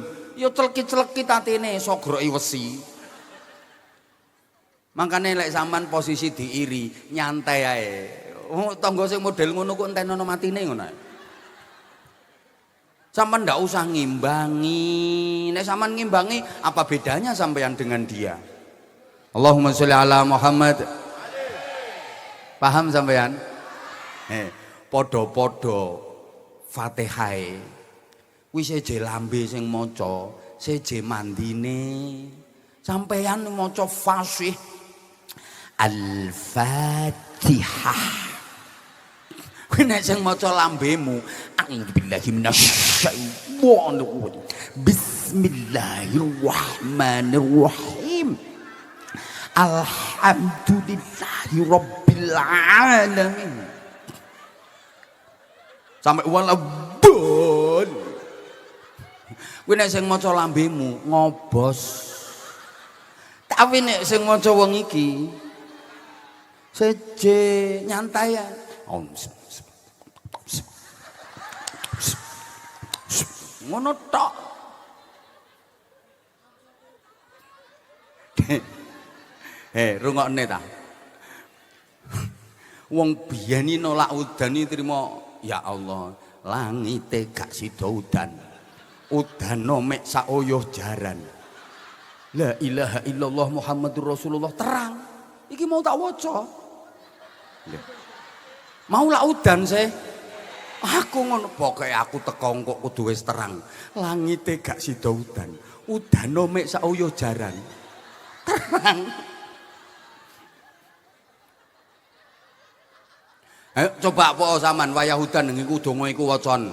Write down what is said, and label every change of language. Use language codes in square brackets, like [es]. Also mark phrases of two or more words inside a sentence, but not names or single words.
[jv] Ya celekit-celekit atine sok groki wesi. Makane lek sampean posisi diiri, nyantai ae. Tangga sing model ngono kok entenono matine ngono ae. Sampean ndak usah ngimbangi. Nek sampean ngimbangi, [id] apa bedanya sampean dengan dia? [ar] اللهم صل على محمد. [jv] Paham sampean? Padha-padha Fatihah. Kuwi seje lambe sing maca, seje mandine. Sampean maca fasih Al-Fatihah. Kuwi nek sing maca lambemu, [ar] أعوذ بالله من الشيطان الرجيم. Bismillahirrahmanirrahim. الحمد لله رب العالمين. [jv] Sampai walabun. Kuwi nek sing maca lambemu ngobos. Tapi nek sing maca wong iki seje nyantai ya. Ngono tok. Rungokne ta. Wong biyani nolak udan iki trimo, [ar] يا الله, [jv] langite gak sida udan. Udano mek sak oyah jaran. [ar] لا إله إلا الله محمد رسول الله, [jv] terang. Iki mau tak waca. Mau lak udan sih. Aku ngono pokoke aku teko kok kudu wis terang. Langite gak sida udan. Udano mek sak oyah jaran. Terang. Ayo coba apa sampean wayah udan niku donga iku wacon.